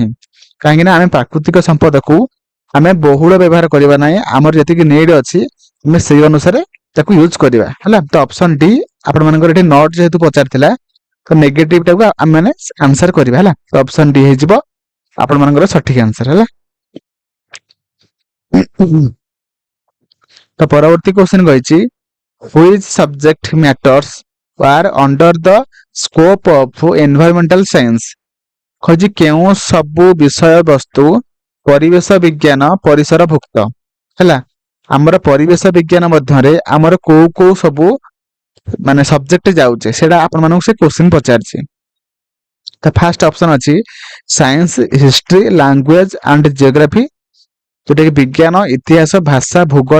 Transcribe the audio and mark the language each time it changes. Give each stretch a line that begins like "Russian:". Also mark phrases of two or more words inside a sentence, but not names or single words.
Odia: କାହିଁକି ନା ଆମେ ପ୍ରାକୃତିକ ସମ୍ପଦକୁ ଆମେ ବହୁଳ ବ୍ୟବହାର କରିବା ନାହିଁ, ଆମର ଯେତିକି ନିଡ୍ ଅଛି ଆମେ ସେଇ ଅନୁସାରେ ତାକୁ ୟୁଜ କରିବା ହେଲା। ତ ଅପସନ ଡି ଆପଣମାନଙ୍କର ଏଠି ନଟ୍ ଯେହେତୁ ପଚାରିଥିଲା ତ ନେଗେଟିଭ ଟାକୁ ଆମେ ମାନେ ଆନ୍ସର କରିବା ହେଲା। ତ ଅପସନ ଡି ହେଇଯିବ ଆପଣମାନଙ୍କର ସଠିକ ଆନ୍ସର ହେଲା। ତ ପରବର୍ତ୍ତୀ କ୍ୱେଶ୍ଚନ କହିଛି
English: which subject matters are under the scope of environmental science,
Odia: କହିଛି କେଉଁ ସବୁ ବିଷୟ ବସ୍ତୁ ପରିବେଶ ବିଜ୍ଞାନ ପରିସରଭୁକ୍ତ ହେଲା। ଆମର ପରିବେଶ ବିଜ୍ଞାନ ମଧ୍ୟରେ ଆମର କୋଉ କୋଉ ସବୁ ମାନେ ସବଜେକ୍ଟ ଯାଉଛି ସେଇଟା ଆପଣମାନଙ୍କୁ ସେ କ୍ୱେଶ୍ଚନ ପଚାରିଛି। ତ
English: first option
Odia: ଅଛି
English: science history language and geography,
Odia: ଯୋଉଟା କି ବିଜ୍ଞାନ ଇତିହାସ ଭାଷା ଭୂଗୋଳ।